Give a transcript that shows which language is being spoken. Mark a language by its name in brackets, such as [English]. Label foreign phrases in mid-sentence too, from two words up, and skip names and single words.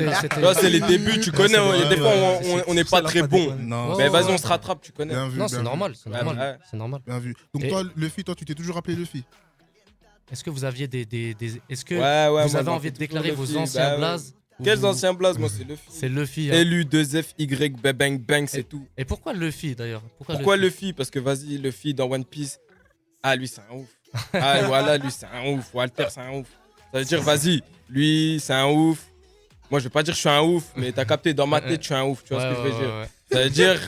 [French] Là, c'est les débuts, tu connais. Il y a des fois, on n'est pas très bon. Mais vas-y, on se rattrape, tu connais. Non, c'est normal. C'est normal. Bien vu. Donc, toi, Luffy, tu t'es toujours appelé Luffy? Est-ce que vous aviez est-ce que vous avez envie de déclarer vos anciens blazes? Quels anciens blazes? Moi, c'est Luffy. C'est Luffy. LU2FY, bang, bang, c'est tout. Et pourquoi Luffy d'ailleurs? Pourquoi Luffy? Parce que vas-y, Luffy dans One Piece. Ah, lui, c'est un ouf. Ah, voilà, lui, c'est un ouf. Walter, c'est un ouf. Ça veut dire, vas-y, lui, c'est un ouf. Moi, je vais pas dire que je suis un ouf, mais t'as capté, dans ma tête, je suis un ouf. Tu vois ce que je veux dire? Ça veut dire.